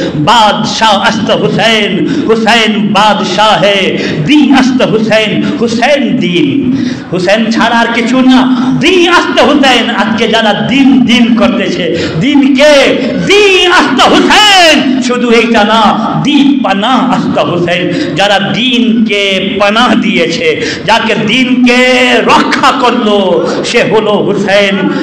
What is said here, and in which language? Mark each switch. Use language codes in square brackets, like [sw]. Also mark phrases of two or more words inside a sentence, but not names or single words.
[fa] بادشاہ است حسین، [ur] حسین بادشاہ ہے، [fa] دین است حسین، حسین دین حسین [bn] ছাড়া আর কিছু না, [fa] دین است حسین. [bn] আজকে যারা দিন দিন করতেছে, দিনকে [fa] دین است حسین, [bn] শুধু এইটা না, [fa] دین پناه است حسین, [bn] যারা দিনকে পানাহ দিয়েছে, যাকে দিনকে রক্ষা করলো, সে হলো হুসেন।